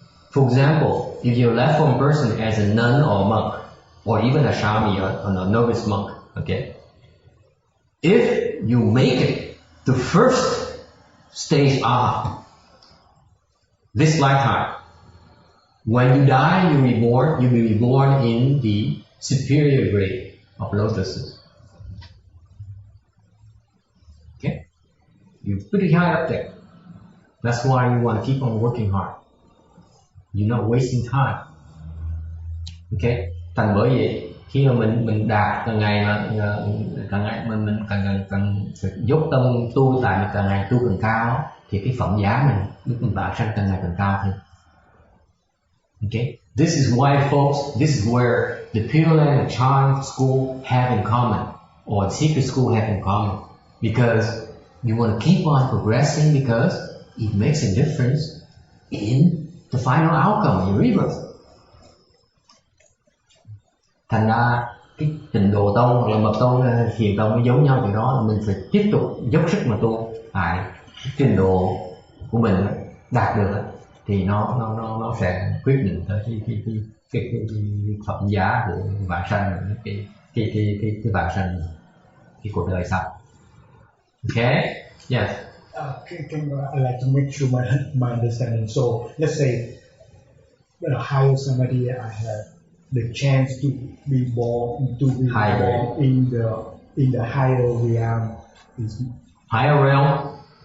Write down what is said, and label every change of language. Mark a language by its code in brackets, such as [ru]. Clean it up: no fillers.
[en] For example, if you're a left-form person as a nun or a monk, or even a shami or a novice monk, okay, if you make it to first stage of this lifetime, when you die, you'll be reborn in the superior grade of lotuses. Okay? You're pretty high up there. That's why you want to keep on working hard. You're not wasting time. Okay? [vi] Thành bởi vậy khi mà mình đạt càng ngày mình càng dốc tâm tu, tại vì càng ngày tu càng cao thì cái phẩm giá mình lúc mình vãng sanh càng ngày càng cao hơn. [en] Okay, this is why, folks, this is where the Pure Land and Chan school have in common, or the secret school have in common, because you want to keep on progressing because it makes a difference in the final outcome, your rebirth. [vi] Thành ra cái trình độ tông hoặc là mật tông, thiền tông nó giống nhau, từ đó là mình phải tiếp tục dốc sức mà tu tại trình độ của mình đạt được thì nó sẽ quyết định tới cái phẩm giá của vãng sanh, cái vãng sanh, cái cuộc đời sau. [en] Okay? Yes. Can I like to make sure my understanding? So let's say higher samadhi, I have the chance to be born in the higher realm. Higher realm.